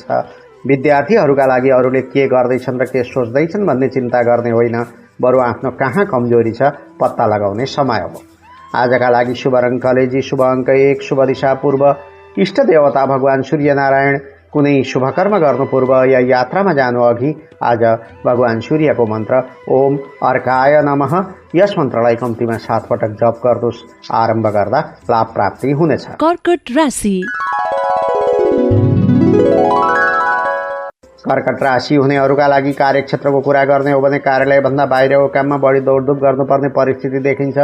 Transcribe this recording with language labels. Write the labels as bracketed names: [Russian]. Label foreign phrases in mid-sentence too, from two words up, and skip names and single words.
[Nepali] विद्यार्थीहरूका लागि अरूले के गर्दैछन् र के सोच्दैछन् भन्ने चिन्ता गर्ने होइन, बरु आफ्नो कहाँ कमजोरी छ पत्ता लगाउने समय हो। आजका लागि शुभ रङ कलेजी, शुभ अङ्क 1, शुभ दिशा पूर्व, इष्ट देवता भगवान सूर्यनारायण। कुनै शुभकर्म गर्नु पूर्व या यात्रामा जानु अघि आज भगवान सूर्यको मन्त्र [Sanskrit] ओम अर्काय नमः [Nepali] यस मन्त्रलाई कम्तीमा 7 पटक जप गर्नुहोस्। आरम्भ गर्दा लाभ प्राप्ति हुनेछ। कर्कट राशि। कर्कट राशि हुनेहरूका लागि कार्यक्षेत्रको कुरा गर्ने हो भने कार्यालयभन्दा बाहिरको काममा बढी दौडधुप गर्नुपर्ने परिस्थिति देखिन्छ।